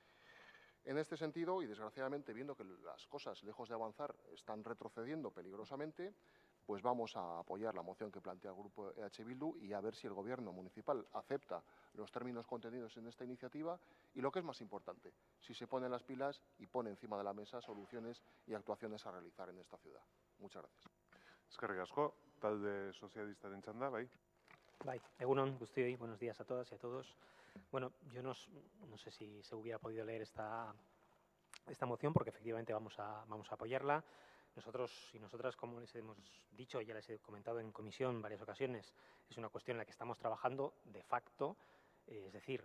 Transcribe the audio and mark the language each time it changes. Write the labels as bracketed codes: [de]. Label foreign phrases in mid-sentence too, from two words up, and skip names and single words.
[es] En este sentido, y desgraciadamente viendo que las cosas, lejos de avanzar, están retrocediendo peligrosamente, pues vamos a apoyar la moción que plantea el Grupo EH Bildu y a ver si el Gobierno municipal acepta los términos contenidos en esta iniciativa y, lo que es más importante, si se ponen las pilas y pone encima de la mesa soluciones y actuaciones a realizar en esta ciudad. Muchas gracias. [eu] Eskerrik asko, talde sozialistaren txanda, bai. Bai, egunon guztioi, [es] buenos días a todas y a todos. Bueno, yo no sé si se hubiera podido leer esta moción porque efectivamente vamos a apoyarla. Nosotros y nosotras, como les hemos dicho, ya les he comentado en comisión en varias ocasiones, es una cuestión en la que estamos trabajando de facto, es decir,